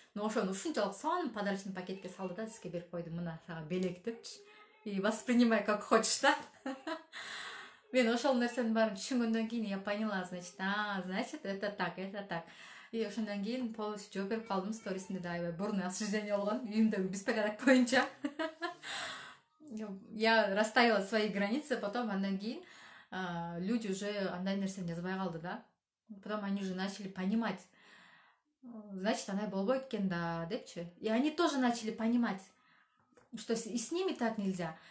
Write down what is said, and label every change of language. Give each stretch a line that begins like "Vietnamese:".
Kyrgyz: Но ошону ушунчалык сонун подарочный пакетке салды да, сизге берип койду. Мына сага белек депчи.
Russian: И воспринимай как хочешь, да?
Kyrgyz: Мен ошол нерсенин баарын түшүнгөндөн кийин
Russian: я поняла, значит, это так.
Kyrgyz: И ошондон кийин полностью жооп берип калдым, сторисинде да аябай бурный осуждение болгон, үйүмдөгү беспорядок боюнча.
Russian: Я расставила свои границы, потом
Kyrgyz: андан кийин
Russian: люди уже
Kyrgyz: андай нерсени жазбай калды да.
Russian: Потом они уже начали понимать, значит,
Kyrgyz: андай болбойт экен да, депчи.
Russian: И они тоже начали понимать, что и с ними так нельзя.